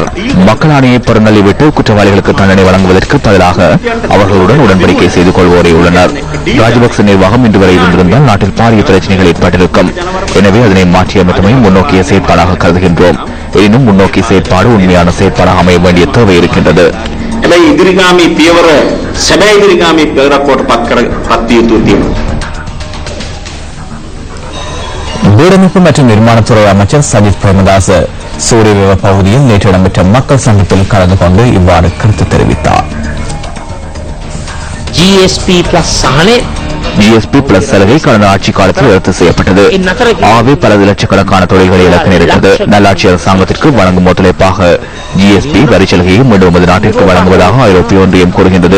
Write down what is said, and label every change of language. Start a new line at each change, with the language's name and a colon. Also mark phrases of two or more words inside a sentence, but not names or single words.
Tamil: மக்கள் ஆணையை புறந்தள்ளிவிட்டு குற்றவாளிகளுக்கு தண்டனை வழங்குவதற்கு பதிலாக அவர்களுடன் உடன்படிக்கை செய்து கொள்வோரே உள்ளனர். ராஜபக்ச நிர்வாகம் இன்று வரை இருந்திருந்தால் நாட்டில் பாரிய பிரச்சனைகள் ஏற்பட்டிருக்கும். எனவே அதனை மாற்றியமைத்தமை முன்னோக்கிய செயற்பாடாக கருதுகின்றோம். எனினும் முன்னோக்கிய செயற்பாடு உண்மையான செயற்பாடாக அமைய வேண்டிய தேவை இருக்கின்றது.
Sinhala: ඉදිරිගාමී පියවර සැබෑ ඉදිරිගාමී පියවරක් කොට පත් විය යුතු තියෙනවා.
Tamil: வீடமைப்பு மற்றும் நிர்மாணத்துறை அமைச்சர் சஜித் பிரேமதாஸ் சூரியவேவ பகுதியில் நேற்று இடம்பெற்ற மக்கள் சந்திப்பில் கலந்து கொண்டு இவ்வாறு கருத்து தெரிவித்தார். ஜிஎஸ்பி பிளஸ் சலுகை கடந்த ஆட்சி காலத்தில் ரத்து செய்யப்பட்டது. ஆகவே பல லட்சக்கணக்கான தொழில்களை இழக்க நேரிட்டது. நல்லாட்சி அரசாங்கத்திற்கு வழங்கும் ஒத்துழைப்பாக ஜிஎஸ்பி வரி சலுகையை மீண்டும் நமது நாட்டிற்கு வழங்குவதாக ஐரோப்பிய ஒன்றியம் கூறுகின்றது.